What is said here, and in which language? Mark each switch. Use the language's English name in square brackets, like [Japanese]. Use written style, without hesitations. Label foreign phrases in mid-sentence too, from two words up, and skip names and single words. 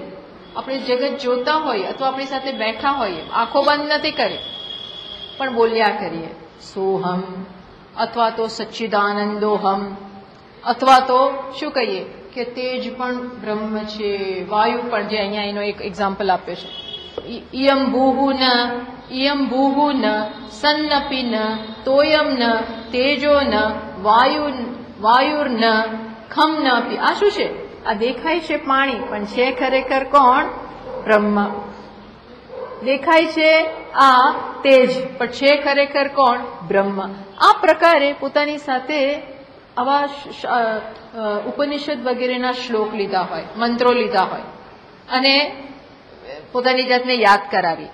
[Gujarati] આપણે જગત જોતા હોઈએ અથવા આપણી સાથે બેઠા હોઈએ, આંખો બંધ નથી કરી પણ બોલ્યા કરીએ સોહમ, અથવા તો સચ્ચિદાનંદોહમ, અથવા તો શું કહીએ કે તેજ પણ બ્રહ્મ છે, વાયુ પણ, જે અહીંયા એનો એક એક્ઝામ્પલ આપ્યો છે. [Sanskrit] इयं भूः न सन्नपि न तोयं न तेजो न वायुर्न खम न अपि। [Gujarati] આ શું છે? આ દેખાય છે પાણી, પણ છે ખરેખર કોણ? બ્રહ્મ. દેખાય છે આ તેજ, પણ છે ખરેખર કોણ? બ્રહ્મ. આ પ્રકારે પોતાની સાથે આવા ઉપનિષદ વગેરેના શ્લોક લીધા હોય, મંત્રો લીધા હોય અને પોતાની જાતને યાદ કરાવી.